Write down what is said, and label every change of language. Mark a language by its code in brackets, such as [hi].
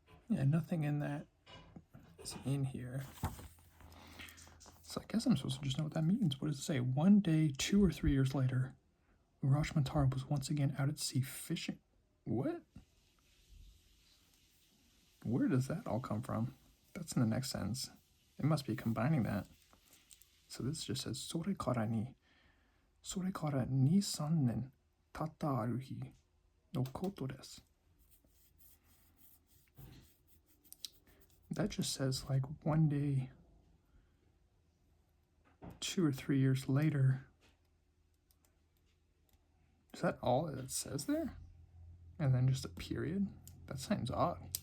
[en] Yeah, nothing in that is in here. So I guess I'm supposed to just know what that means. What does it say? 1 day, 2 or 3 years later, Urashimantaro was once again out at sea fishing. What? Where does that all come from? That's in the next sentence. It must be combining that. So this just says, [ja] それからに 3年経ったある日のことです. [en] That just says like 1 day, 2 or 3 years later. Is that all that it says there? And then just a period? That seems odd.